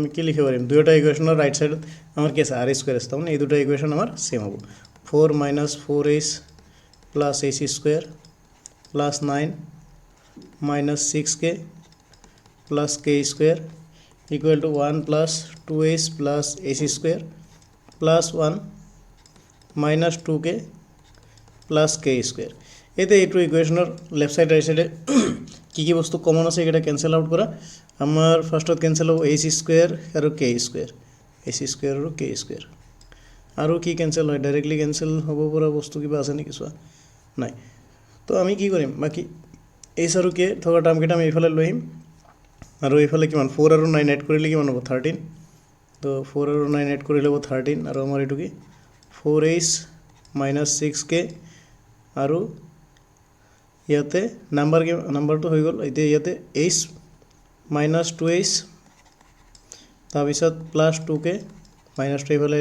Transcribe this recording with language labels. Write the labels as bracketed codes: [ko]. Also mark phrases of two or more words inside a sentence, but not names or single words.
[bn] আমি কি লিখে পারি দুটো ইকুয়েশনের [en] right side [bn] আমার কি আছে r² আছে তার মানে এই দুটো ইকুয়েশন আমার সেম হবে 4 - 4s + ac² + 9 - 6k + k² = 1 + 2s + ac² + 1 - 2k [as] + k² এতে এইটো ইকুয়েশনের [en] left side right side [as] কি কি বস্তু কমন আছে এটা [en] cancel out [as] করা আমার ফার্স্টত ক্যান্সেল হবে ac² আৰু k² ac² আৰু k² আৰু কি ক্যান্সেল হয় ডাইরেক্টলি ক্যান্সেল হ'ব পৰা বস্তু কিবা আছে নেকি চোৱা নাই তো আমি কি কৰিম বাকি এইচ আৰু কে থকা টাৰ্মকেইটা আমি এইফালে লৈ আহিম আৰু এইফালে কিমান 4 আৰু 9 এড কৰিলে কিমান হ'ব 13 তো 4 আৰু 9 এড কৰিলে হ'ব 13 আৰু আমাৰ এইটো কি 4h minus 6k আৰু ইয়াতে নাম্বাৰটো হৈ গ'ল এতিয়া ইয়াতে h minus 2h তাৰপিছত প্লাছ 2k মাইনাছ 2 এইফালে